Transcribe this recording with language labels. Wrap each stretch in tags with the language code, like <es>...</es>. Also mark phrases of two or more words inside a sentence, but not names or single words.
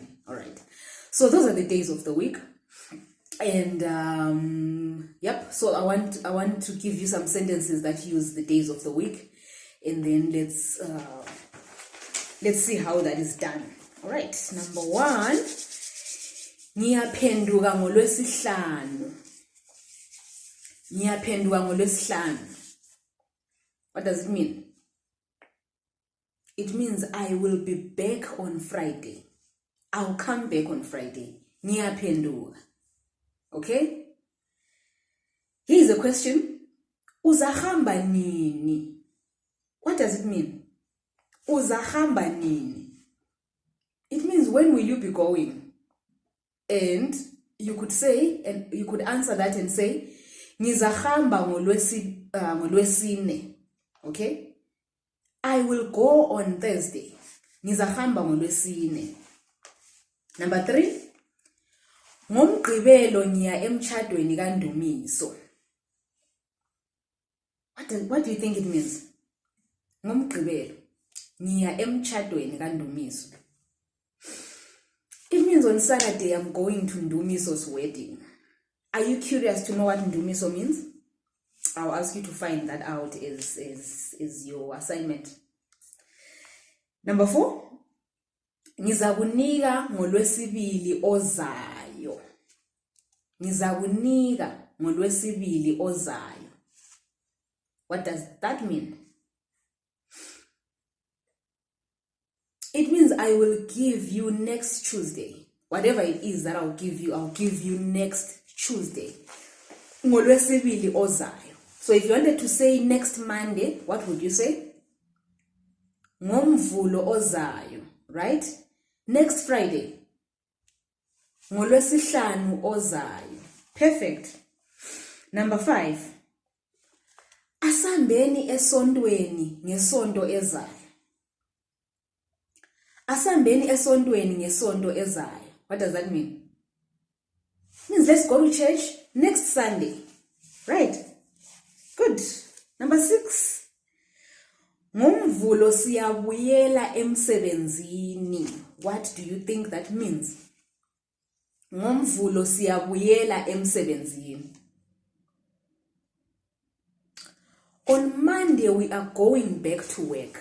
<en>All right. So those are the days of the week. And yep. So I want to give you some sentences that use the days of the week, and then let's see how that is done. All right. Number one.</en> <nd>Ngiyaphenduka ngoLwesihlanu. Ngiyaphenduka ngoLwesihlanu.</nd> <en>What does it mean? It means I will be back on Friday. I'll come back on Friday. Ngiyaphenduka. Okay? Here's a question.</en> <nd>Uzahamba nini?</nd> <en>What does it mean?</en> <nd>Uzahamba nini?</nd> <en>It means when will you be going? And you could say, and you could answer that and say,</en> <nd>ngizahamba ngolwesine.</nd> <en>Okay? I will go on Thursday.</en> <nd>Ngizahamba ngolwesine.</nd> <en>Number 3.</en> <nd>NgoMgqibelo ngiya emtshadweni kaNdumiso.</nd> <en>What do you think it means?</en> <nd>NgoMgqibelo ngiya emtshadweni kaNdumiso.</nd> <en>It means on Saturday I'm going to Ndumiso's wedding. Are you curious to know what Ndumiso means? I'll ask you to find that out as your assignment. Number 4.</en> <nd>Ngizakunika ngolwesibili ozayo. Ngizakunika ngolwesibili ozayo.</nd> <en>What does that mean? It means I will give you next Tuesday. Whatever it is that I'll give you next Tuesday.</en> <nd>Ngolwesibili ozayo.</nd> <en>So if you wanted to say next Monday, what would you say?</en> <nd>NgoMvulo ozayo, right?</nd> <en>Next Friday.</en> <nd>NgoLwesihlanu ozayo.</nd> <en>Perfect. Number 5.</en> <nd>Asambeni esontweni ngesonto ezayo. Asambeni esontweni ngesonto ezayo.</nd> <en>What does that mean? It means let's go to church next Sunday. Right? Good. Number 6.</en> <nd>NgoMvulo siyabuyela emsebenzini.</nd> <en>What do you think that means?</en> <nd>NgoMvulo siyabuyela emsebenzini.</nd> <en>On Monday we are going back to work.</en>